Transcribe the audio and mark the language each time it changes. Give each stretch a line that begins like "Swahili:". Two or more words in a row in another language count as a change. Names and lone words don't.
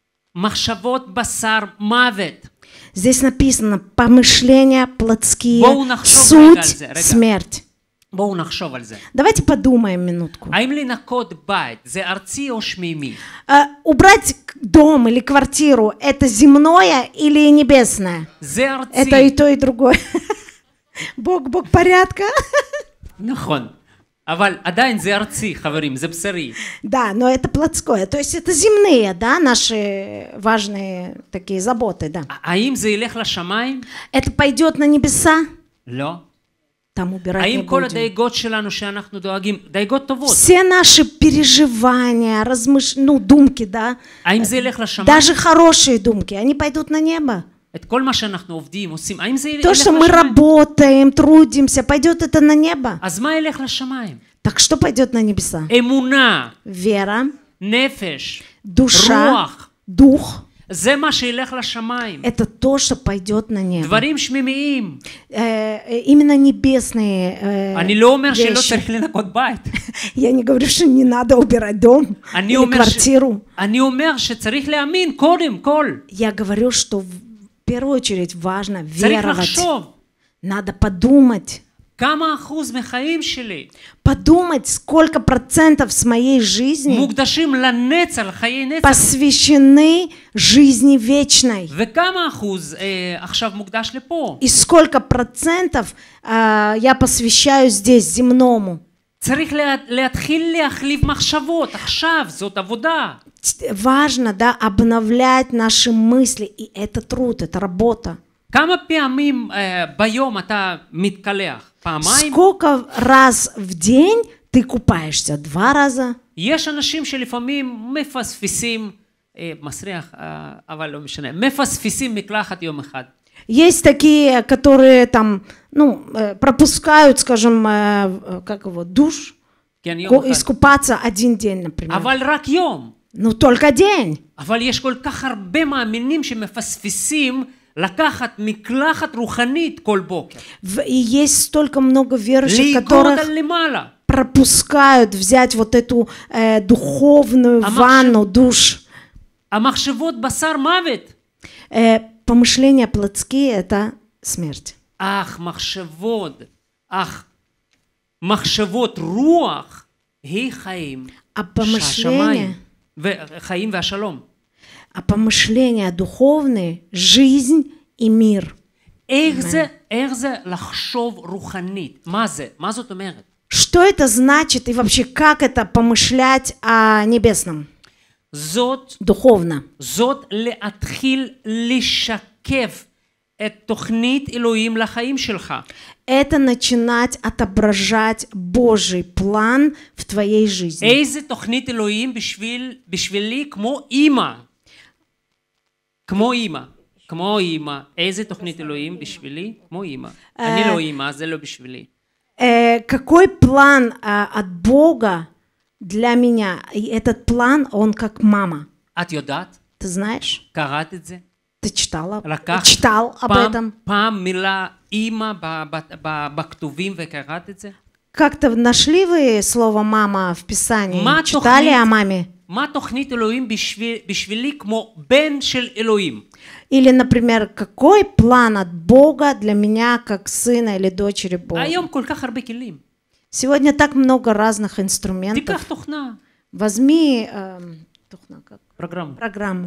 Hebrew: מחשבות בשר מוות.
Russian: Здесь написано помышления плотские,
Hebrew: בואו נחשוב
Russian: суть
Hebrew: רגע על זה, רגע.
Russian: смерть.
Hebrew: בואו נחשוב על זה.
Russian: Давайте подумаем минутку.
Hebrew: האם לנקות בית זה ארצי או שמימי?
Russian: Убрать дом или квартиру это земное или небесное?
Hebrew: זה ארצי.
Russian: Это и то, и другое. Бог порядка.
Hebrew: נכון. אבל עדיין זה ארצי, חברים, זה בשרי.
Russian: Да, но это плотское. То есть это земные, да, наши важные такие заботы, да.
Hebrew: האם זה ילך לשמיים?
Russian: Это пойдет на небеса?
Hebrew: לא.
Russian: Там убирать не
Hebrew: האם כל
Russian: будем.
Hebrew: הדאגות שלנו שאנחנו דואגים, דאגות טובות,
Russian: Все наши переживания, думки, да,
Hebrew: האם זה ילך לשמיים?
Russian: даже хорошие думки, они пойдут на небо.
Hebrew: את כל מה שאנחנו עובדים, עושים, האם זה ילך
Russian: То, что мы
Hebrew: לשמיים?
Russian: работаем, трудимся, пойдет это на небо.
Hebrew: אז מה ילך לשמיים?
Russian: Так что пойдет на небеса?
Hebrew: אמונה,
Russian: Вера,
Hebrew: נפש,
Russian: душа,
Hebrew: רוח.
Russian: дух.
Hebrew: זה מה שילך לשמיים.
Russian: Это то, что пойдет на небо.
Hebrew: דברים שמימיים.
Russian: Именно небесные
Hebrew: אני לא אומר שלא
Russian: вещи.
Hebrew: צריך לנקות בית.
Russian: Я не говорю, что не надо убирать дом
Hebrew: אני
Russian: или
Hebrew: אומר
Russian: квартиру.
Hebrew: אני אומר שצריך להאמין קודם כל.
Russian: Я говорю, что в первую очередь важно
Hebrew: צריך
Russian: веровать.
Hebrew: לחשוב.
Russian: Надо подумать.
Hebrew: כמה אחוז מחיים שלי
Russian: Подумать, сколько процентов с моей жизни
Hebrew: מוקדשים לנצח, לחיי נצח,
Russian: посвящены жизни вечной.
Hebrew: וכמה אחוז עכשיו מוקדש לפה.
Russian: И сколько процентов я посвящаю здесь, земному.
Hebrew: צריך להתחיל להחליף מחשבות, עכשיו, זאת עבודה.
Russian: Важно, да, обновлять наши мысли. И это труд, это работа.
Hebrew: כמה פעמים ביום אתה מתקלח? פעמיים?
Russian: Сколько раз в день ты купаешься? 2 раза?
Hebrew: יש אנשים שלפעמים מפספסים, מסריח, אבל לא משנה, מפספסים מקלחת יום אחד.
Russian: Есть такие, которые там, пропускают, скажем, как его, душ,
Hebrew: כן, יום אחד.
Russian: искупаться 1 день, например.
Hebrew: אבל רק יום.
Russian: Только день.
Hebrew: אבל יש כל כך הרבה מאמינים שמפספסים לקחת מקלחת רוחנית כל בוקר.
Russian: И есть столько много верующих,
Hebrew: לקרוא
Russian: которых
Hebrew: אותה למעלה.
Russian: пропускают взять вот эту духовную ванну, душ.
Hebrew: המחשבות בשר מוות.
Russian: Помышления плотские – это смерть.
Hebrew: אך מחשבות רוח היא חיים.
Russian: помышления,
Hebrew: חיים והשלום.
Russian: а помышления духовные – жизнь и мир.
Hebrew: איך זה לחשוב רוחנית? מה זה? מה זאת אומרת?
Russian: Что это значит и вообще как это помышлять о небесном? דוחובנה.
Hebrew: זאת להתחיל לשקף את תוכנית אלוהים לחיים שלך.
Russian: Это начинать отображать Божий план в твоей жизни.
Hebrew: איזה תוכנית אלוהים בשבילי כמו אימא. כמו אימא. איזה תוכנית אלוהים בשבילי? כמו אימא. אני לא אימא, זה לא בשבילי.
Russian: Какой план от Бога для меня? И этот план, он как мама.
Hebrew: את יודעת?
Russian: Ты знаешь?
Hebrew: קראת את זה?
Russian: Ты читал об
Hebrew: לקחת
Russian: этом?
Hebrew: פעם מילה אימא בכתובים וקראת את זה?
Russian: Как-то нашли вы слово «мама» в Писании? Читали о маме?
Hebrew: מה תוכנית אלוהים בשבילי כמו בן של אלוהים?
Russian: Или, например, какой план от Бога для меня, как сына или дочери Бога?
Hebrew: היום כל כך הרבה כלים.
Russian: Сегодня так много разных инструментов.
Hebrew: תיקח תוכנה.
Russian: Возьми программу.